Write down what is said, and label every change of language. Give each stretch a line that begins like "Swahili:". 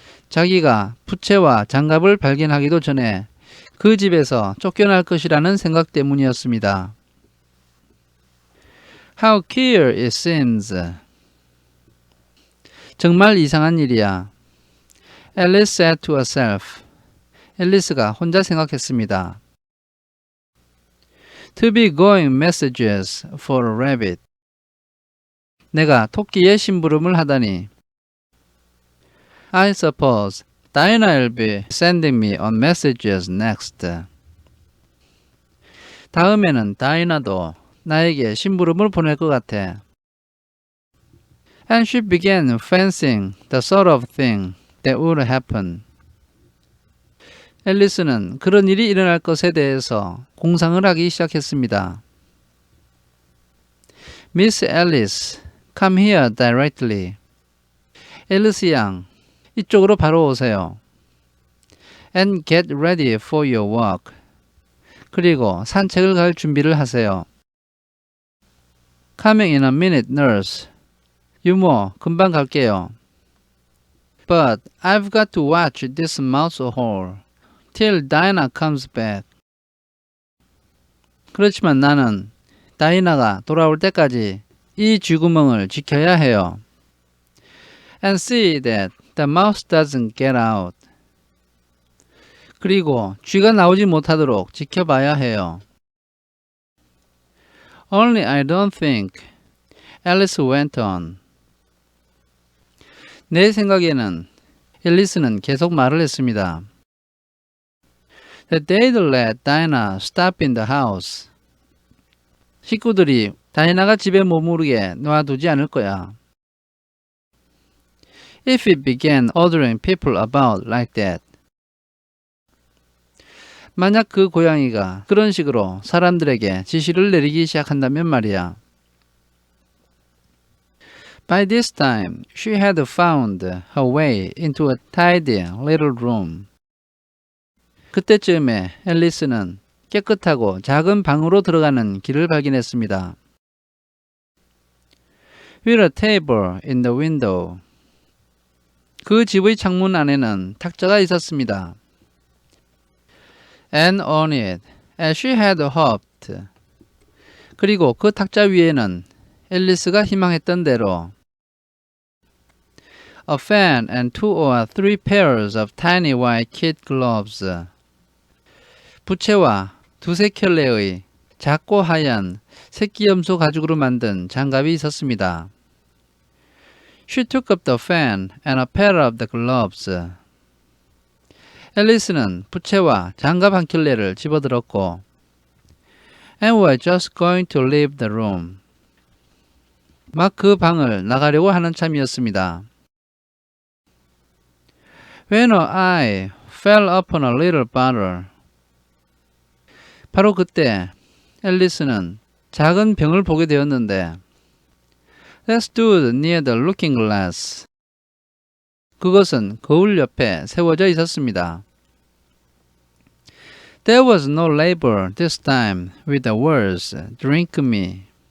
Korean: 자기가 부채와 장갑을 발견하기도 전에 그 집에서 쫓겨날 것이라는 생각 때문이었습니다.
English: How queer it seems.
Korean: 정말 이상한 일이야.
English: Alice said to herself.
Korean: 앨리스가 혼자 생각했습니다.
English: To be going messages for a rabbit.
Korean: 내가 토끼의 심부름을 하다니.
English: I suppose Dinah will be sending me on messages next.
Korean: 다음에는 다이나도 나에게 심부름을 보낼 것 같아.
English: And she began fancying the sort of thing that would happen.
Korean: 앨리스는 그런 일이 일어날 것에 대해서 공상을 하기 시작했습니다.
English: Miss Alice, come here directly.
Korean: 앨리스 양, 이쪽으로 바로 오세요.
English: And get ready for your walk.
Korean: 그리고 산책을 갈 준비를 하세요.
English: Coming in a minute, nurse.
Korean: 유모, 금방 갈게요.
English: But I've got to watch this mouse hole till Dinah comes back.
Korean: 그렇지만 나는 다이나가 돌아올 때까지 이 쥐구멍을 지켜야 해요.
English: And see that the mouse doesn't get out.
Korean: 그리고 쥐가 나오지 못하도록 지켜봐야 해요.
English: Only I don't think, Alice went on.
Korean: 내 생각에는 앨리스는 계속 말을 했습니다.
English: That they'd let Dinah stop in the house.
Korean: 식구들이 다이나가 집에 머무르게 놔두지 않을 거야.
English: If it began ordering people about like that.
Korean: 만약 그 고양이가 그런 식으로 사람들에게 지시를 내리기 시작한다면 말이야.
English: By this time, she had found her way into a tidy little room.
Korean: 그때쯤에 앨리스는 깨끗하고 작은 방으로 들어가는 길을 발견했습니다.
English: With a table in the window.
Korean: 그 집의 창문 안에는 탁자가 있었습니다.
English: And on it, as she had hoped.
Korean: 그리고 그 탁자 위에는 앨리스가 희망했던 대로
English: a fan and 2 or 3 pairs of tiny white kid gloves.
Korean: 부채와 두세 켤레의 작고 하얀 새끼염소 가죽으로 만든 장갑이 있었습니다.
English: She took up the fan and a pair of the gloves.
Korean: 앨리스는 부채와 장갑 한 켤레를 집어들었고
English: and was just going to leave the room.
Korean: 막 그 방을 나가려고 하는 참이었습니다.
English: When her eye fell upon a little bottle.
Korean: 바로 그때 앨리스는 작은 병을 보게 되었는데
English: That stood near the looking glass.
Korean: 그것은 거울 옆에 세워져 있었습니다.
English: There was no label this time with the words drink me.